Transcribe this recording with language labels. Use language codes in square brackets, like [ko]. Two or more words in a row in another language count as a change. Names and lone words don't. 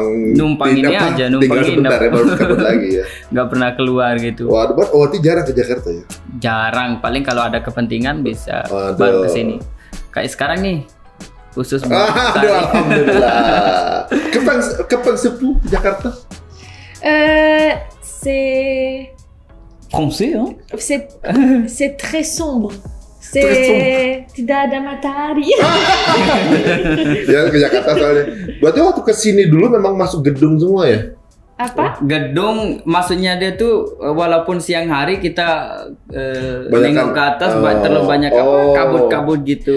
[id] Ini aja, numpang tinggal sebentar ya nginep. baru kabur lagi ya. Nggak pernah keluar gitu. Wah, berarti jarang ke Jakarta ya? Jarang, paling kalau ada kepentingan bisa Waduh. baru ke sini. Kayak sekarang nih, khusus buat Aduh, tari. alhamdulillah. Kapan sepuh Jakarta? [fr] C'est Français, hein? c'est très sombre. Très [id] Tidak ada matahari. Ya ke Jakarta soalnya. Berarti waktu kesini dulu memang masuk gedung semua ya? Apa? Gedung, maksudnya dia tuh walaupun siang hari kita Banyak nengok kan? ke atas Oh. terlalu banyak Oh. kabut-kabut gitu.